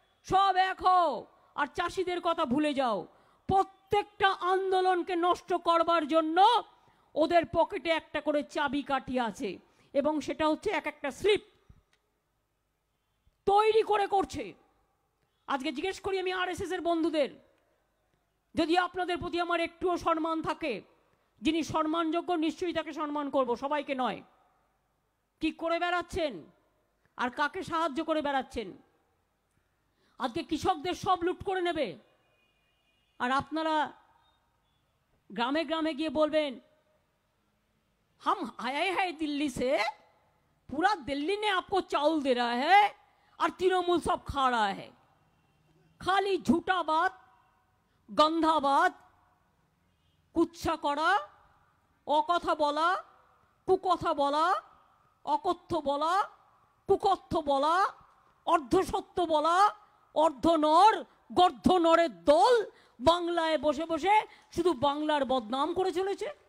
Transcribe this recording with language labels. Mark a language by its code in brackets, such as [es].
[bn] সব এক হও আর চাষিদের কথা ভুলে যাও। প্রত্যেকটা আন্দোলনকে নষ্ট করবার জন্য ওদের পকেটে একটা করে চাবি কাঠি আছে, এবং সেটা হচ্ছে এক একটা স্লিপ তৈরি করে করছে। আজকে জিজ্ঞেস করি আমি আরএসএস এর বন্ধুদের, যদি আপনাদের প্রতি আমার একটুও সম্মান থাকে, যিনি সম্মানযোগ্য নিশ্চয়ই তাকে সম্মান করব, সবাইকে নয়। কি করে বেড়াচ্ছেন আর কাকে সাহায্য করে বেড়াচ্ছেন? আজকে কৃষকদের সব লুট করে নেবে, আর আপনারা গ্রামে গ্রামে গিয়ে বলবেন [hi] हम आए हैं दिल्ली से, पूरा दिल्ली ने आपको चावल दे रहा है और तृणमूल सब खा रहा है। खाली झूठा बात, गंधा बात, [bn] কুৎসা করা, অকথা বলা, কুকথা বলা, অকথ্য বলা, কুকথ্য বলা, অর্ধসত্য বলা, অর্ধনর গর্ধনরের দল বাংলায় বসে বসে শুধু বাংলার বদনাম করে চলেছে।